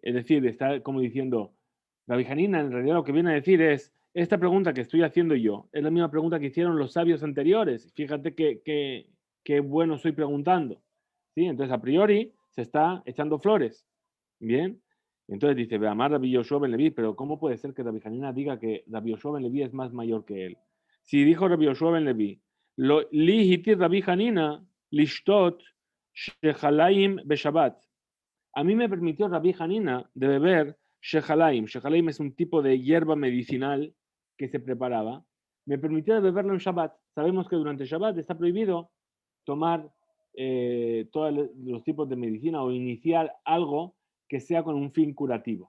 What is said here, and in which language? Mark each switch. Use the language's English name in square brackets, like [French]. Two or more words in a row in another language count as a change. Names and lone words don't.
[Spanish] Es decir, está como diciendo, Rabbi Hanina en realidad lo que viene a decir es, esta pregunta que estoy haciendo yo es la misma pregunta que hicieron los sabios anteriores. Fíjate qué bueno estoy preguntando. ¿Sí? Entonces, a priori, se está echando flores. Bien. Entonces dice, Beamar Rabbi Yoshua ben Levi, pero ¿cómo puede ser que Rabbi Hanina diga que Rabbi Yoshua ben Levi es más mayor que él? Si dijo [Hebrew] Rabbi Yoshua ben Levi, לי התיר רבי חנינא לשתות שחליים בשבת. [Spanish] A mí me permitió Rabbi Hanina de beber shechalaim. Shechalaim es un tipo de hierba medicinal que se preparaba. Me permitió de beberlo en Shabbat. Sabemos que durante Shabbat está prohibido tomar todos los tipos de medicina o iniciar algo que sea con un fin curativo.